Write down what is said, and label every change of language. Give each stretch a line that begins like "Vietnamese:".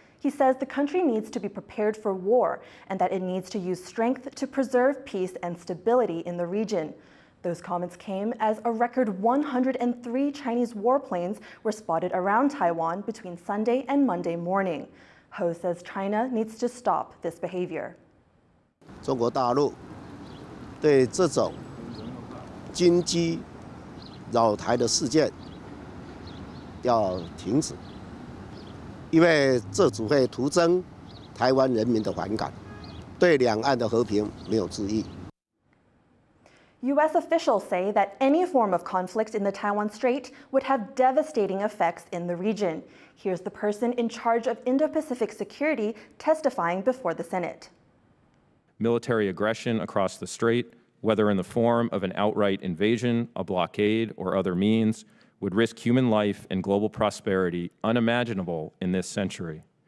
English: He says the country needs to be prepared for war and that it needs to use strength to preserve peace and stability in the region. Those comments came as a record 103 Chinese warplanes were spotted around Taiwan between Sunday and Monday morning. Ho says China needs to stop this behavior.
Chinese: 中国大陆对这种军机扰台的事件要停止，因为这只会徒增台湾人民的反感，对两岸的和平没有致意。
English: U.S. officials say that any form of conflict in the Taiwan Strait would have devastating effects in the region. Here's the person in charge of Indo-Pacific security testifying before the Senate. Military aggression across the strait, whether in the form of an outright invasion, a blockade, or other means, would risk human life and global prosperity unimaginable in this century.